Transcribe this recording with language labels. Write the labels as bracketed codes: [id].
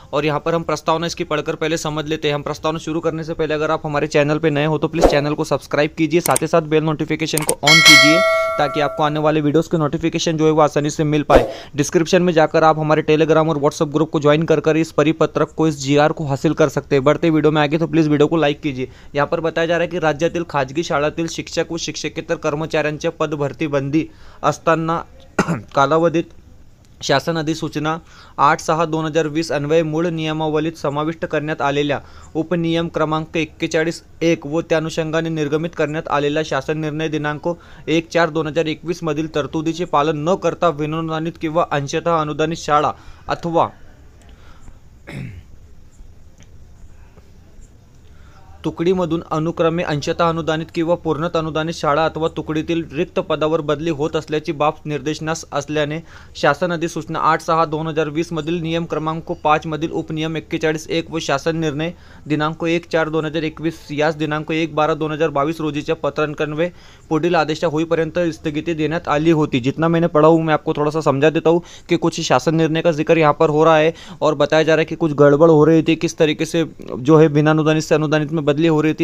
[hi] और यहाँ पर हम प्रस्तावना इसकी पढ़कर पहले समझ लेते हैं। हम प्रस्तावना शुरू करने से पहले अगर आप हमारे चैनल पर नए हो तो प्लीज़ चैनल को सब्सक्राइब कीजिए, साथ ही साथ बेल नोटिफिकेशन को ऑन कीजिए ताकि आपको आने वाले वीडियोज़ के नोटिफिकेशन जो है वो आसानी से मिल पाए। डिस्क्रिप्शन में जाकर आप हमारे टेलीग्राम और व्हाट्सअप ग्रुप को ज्वाइन कर इस परिपत्रक को, इस जीआर को हासिल कर सकते हैं। बढ़ते वीडियो में आगे तो प्लीज़ वीडियो को लाइक कीजिए। यहाँ पर बताया जा रहा है की [mr] राज्यातील खाजगी शाळांतील शिक्षक व शिक्षकेतर कर्मचाऱ्यांच्या पदभरती बंदी असताना कालावधीत शासन अधिसूचना 8/6/2020 अन्वये मूळ नियमावलीत समाविष्ट करण्यात आलेल्या उपनियम क्रमांक 41(1) व त्या अनुषंगाने निर्गमित करण्यात आलेला शासन निर्णय दिनांक 1/4/2021 मधील तरतुदीचे पालन न करता विनानुदानित किंवा अंशतः अनुदानित शाळा अथवा तुकडीमधून अनुक्रमे अंशतः अनुदानित किंवा पूर्णतः अनुदानित शाळा अथवा तुकडीतील रिक्त पदावर बदली होत असल्याची बाब निर्देशनास असल्याने शासन अधिसूचना 8/6/2020 मधील नियम क्रमांक 5 मधील उपनियम 41(1) व शासन निर्णय दिनांक 1/4/2021 यास दिनांक 1/12/2022 रोजीच्या पत्रांकन्वये पुढील आदेशा होईपर्यंत स्थगिती देण्यात आली होती। [hi] जितना मैंने पढ़ा हूँ मैं आपको थोड़ा सा समझा देता हूँ कि कुछ शासन निर्णय का जिक्र यहाँ पर हो रहा है और बताया जा रहा है कि कुछ गड़बड़ हो रही थी, किस तरीके से जो है बिना अनुदानित से अनुदानित में बदली हो रही थी।